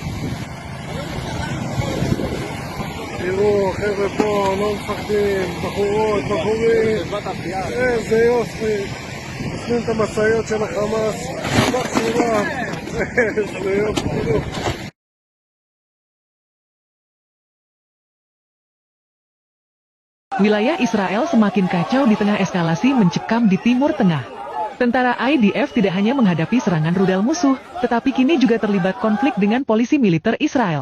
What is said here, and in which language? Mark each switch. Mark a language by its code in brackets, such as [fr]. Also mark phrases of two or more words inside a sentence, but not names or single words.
[he] תראו, חבר'ה פה לא מפחדים, בחורות, בחורים, איזה יופי. עושים את המשאיות של החמאס, בצורה, איזה יופי, תראו. [id] Wilayah Israel semakin kacau di tengah eskalasi mencekam di Timur Tengah. Tentara IDF tidak hanya menghadapi serangan rudal musuh, tetapi kini juga terlibat konflik dengan polisi militer Israel.